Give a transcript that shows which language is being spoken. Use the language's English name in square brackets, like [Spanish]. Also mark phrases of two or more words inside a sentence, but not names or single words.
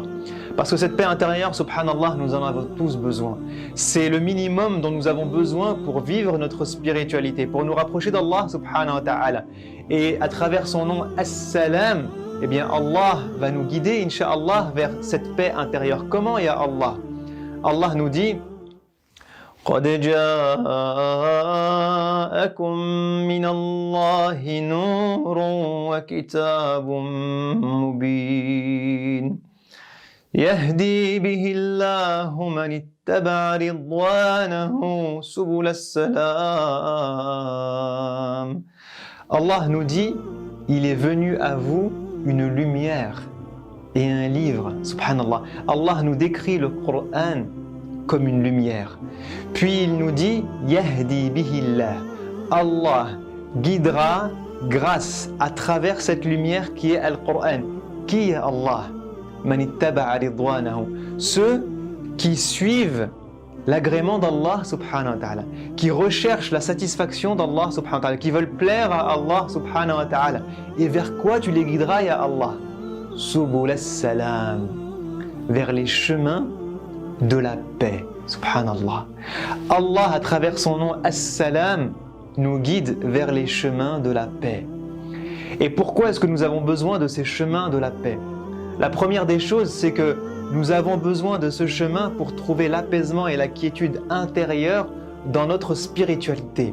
[French] Parce que cette paix intérieure, subhanallah, nous en avons tous besoin. C'est le minimum dont nous avons besoin pour vivre notre spiritualité, pour nous rapprocher d'Allah [Arabic] سبحانه وتعالى. [French] Et à travers son nom, As-Salam, eh bien Allah va nous guider, incha'Allah, vers cette paix intérieure. Comment, [Arabic] ya Allah? [French] Allah nous dit [Arabic] قد جاءكم من الله نور وكتاب مبين يهدي به الله من اتبع رضوانه سبل السلام. [French] Allah nous dit, il est venu à vous une lumière et un livre, subhanallah. Allah nous décrit le Coran comme une lumière. Puis il nous dit, [Arabic] يهدي به الله. [French] Allah guidera grâce à travers cette lumière qui est Al-Qur'an. Qui est Allah? [Arabic] من اتبع رضوانه. [French] Ceux qui suivent l'agrément d'Allah [Arabic] سبحانه وتعالى, [French] qui recherchent la satisfaction d'Allah [Arabic] سبحانه وتعالى, [French] qui veulent plaire à Allah [Arabic] سبحانه وتعالى. [French] Et vers quoi tu les guideras, [Arabic] يا الله سبل السلام. [French] Vers les chemins de la paix, subhanallah. Allah, à travers son nom As-Salam, nous guide vers les chemins de la paix. Et pourquoi est-ce que nous avons besoin de ces chemins de la paix? La première des choses, c'est que nous avons besoin de ce chemin pour trouver l'apaisement et la quiétude intérieure dans notre spiritualité.